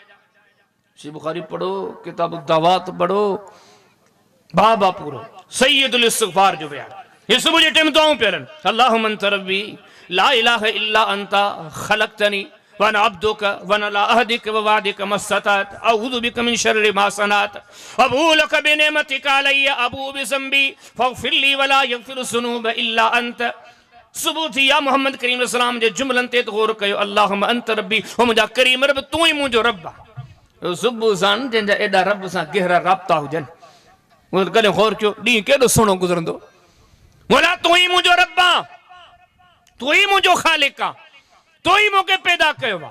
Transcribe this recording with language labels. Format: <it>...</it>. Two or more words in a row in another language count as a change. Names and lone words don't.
<sd>सही बुखारी पढ़ो किताब दावात पढ़ो बाबा पूरो सैयदुल इस्तिग़फार जो बयान ये सुबह जे टाइम दुआऊं पियलनि</sd> <ar>اللهم أنت ربي لا إله إلا أنت خلقتني وأنا عبدك وأنا على عهدك ووعدك ما استطعت أعوذ بك من شر ما صنعت أبوء لك بنعمتك علي أبوء بذنبي فاغفر لي ولا يغفر الذنوب إلا أنت</ar> <sd>सुबह थी या मोहम्मद करीम</sd> <ar>عليه السلام</ar> <sd>जे जुमलनि ते गौर कयो</sd> <ar>اللهم أنت ربي</ar> <sd>हो मुंहिंजा करीम रब तूं ई मुंहिंजो रब आहे सुबुह सान जंहिंजा एॾा रब सां गहरा राब्ता हुजनि उहो कॾहिं गौर कयो ॾींहुं केॾो सुहिणो गुज़रंदो। मोला तूं ई मुंहिंजो रब आहे, तूं ई मुंहिंजो ख़ालिक आहे, तूं ई मूंखे पैदा कयो आहे।</sd>